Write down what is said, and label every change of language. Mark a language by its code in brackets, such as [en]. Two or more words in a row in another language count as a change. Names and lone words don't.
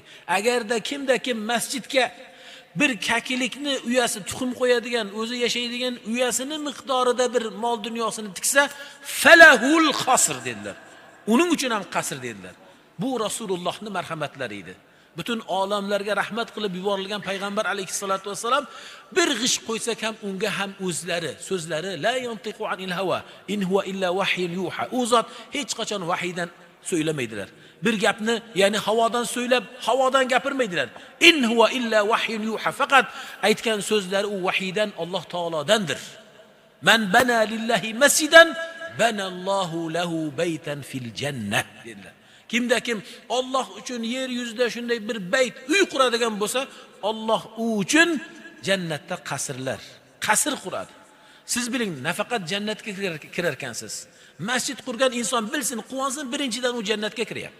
[uz] Agarda kimda kim masjidga bir kakilikni uyasi tuxum qo'yadigan, o'zi yashaydigan uyasini miqdorida bir mol dunyosini tiksa, [ar] فله القصر [uz] dedilar. Uning uchun ham qasr dedilar. Bu Rasulullohning marhamatlari edi. Butun olamlarga rahmat qilib yuborilgan payg'ambar [ar] عليه الصلاة والسلام [uz] bir g'ish qo'ysak ham unga ham o'zlari, so'zlari [ar] لا ينطق عن الهوى إن هو إلا وحي يوحى. [uz] U zot hech qachon vahiydan so'ylamaydilar. Bir gapni, ya'ni havodan so'ylab, havodan gapirmaydilar. [ar] إن هو إلا وحي يوحى. [uz] Faqat aytgan so'zlari u vahiydan, Alloh taolodandir. [ar] من بنى لله مسجدا بنى الله له بيتا في الجنة dedilar. [uz] Kimda kim Alloh uchun yer yuzida shunday bir bayt, uy quradigan bo'lsa, Alloh u uchun jannatda qasr quradi. Siz biling, nafaqat jannatga kirar ekansiz. Masjid qurgan inson bilsin, quvonsin, birinchidan u jannatga kiryapti.